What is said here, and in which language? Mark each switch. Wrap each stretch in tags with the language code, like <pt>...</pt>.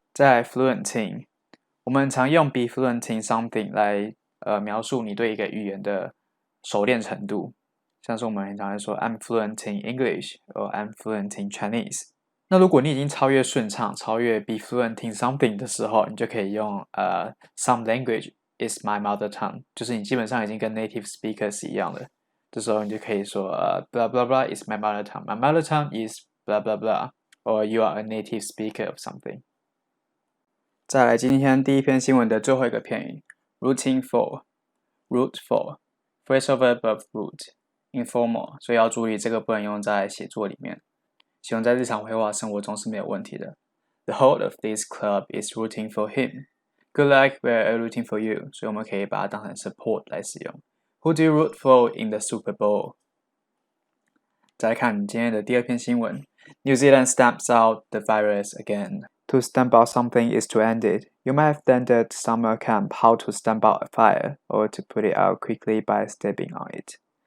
<zh>再来 fluenting， 我们常用 be fluenting something 来描述你对一个语言的熟练程度，像是我们很常会说</zh> <en>I'm fluent in English</en> <zh>或</zh> <en>I'm fluent in Chinese。</en> <zh>那如果你已经超越顺畅，超越 be fluent in something 的时候，你就可以用</zh> <en>some language is my mother tongue，</en> <zh>就是你基本上已经跟 native speakers 一样了。这时候你就可以说</zh> <en>blah blah blah is my mother tongue. My mother tongue is blah blah blah. Or you are a native speaker of something.</en> <zh>再来今天第一篇新闻的最后一个片语 rooting for</zh> <en>root for phrasal verb of root informal，</en> <zh>所以要注意这个不能用在写作里面，使用在日常会话生活中是没有问题的。</zh> <en>The whole of this club is rooting for him. Good luck, we're rooting for you.</en> <zh>所以我们可以把它当成 support 来使用。</zh> <en>Who do you root for in the Super Bowl?</en> <zh>再来看今天的第二篇新闻</zh> <en>New Zealand stamps out the virus again. To stamp out something is to end it. You might have learned at summer camp how to stamp out a fire, or to put it out quickly by stepping on it.</en>